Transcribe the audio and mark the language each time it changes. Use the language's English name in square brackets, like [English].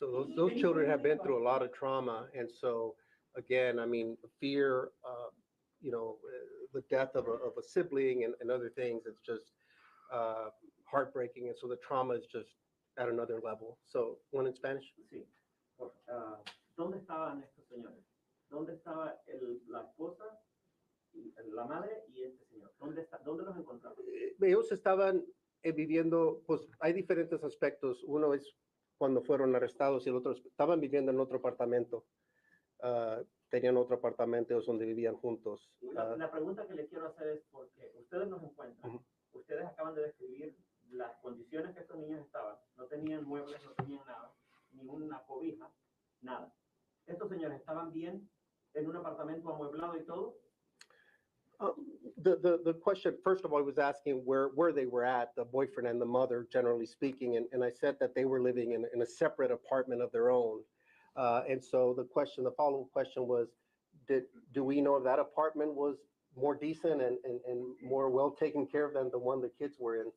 [English] So those children have been through a lot of trauma, and so again, I mean, fear, the death of a sibling and other things. It's just heartbreaking, and so the trauma is just at another level. So, one in Spanish. [Spanish] Sí. ¿Dónde estaban estos señores? ¿Dónde estaba la esposa, la madre y este señor? ¿Dónde los encontraron? Ellos estaban viviendo, pues hay diferentes aspectos. Uno es cuando fueron arrestados y el otro estaban viviendo en otro apartamento. Tenían otro apartamento donde vivían juntos. La pregunta que les quiero hacer es porque ustedes nos encuentran, ustedes acaban de describir las condiciones que estos niños estaban. No tenían muebles, no tenían nada, ni una cobija, nada. ¿Estos señores estaban bien en un apartamento amueblado y todo? [English] The question, first of all, I was asking where they were at, the boyfriend and the mother, generally speaking, and I said that they were living in a separate apartment of their own. And so the follow-up question was, do we know if that apartment was more decent and more well taken care of than the one the kids were in?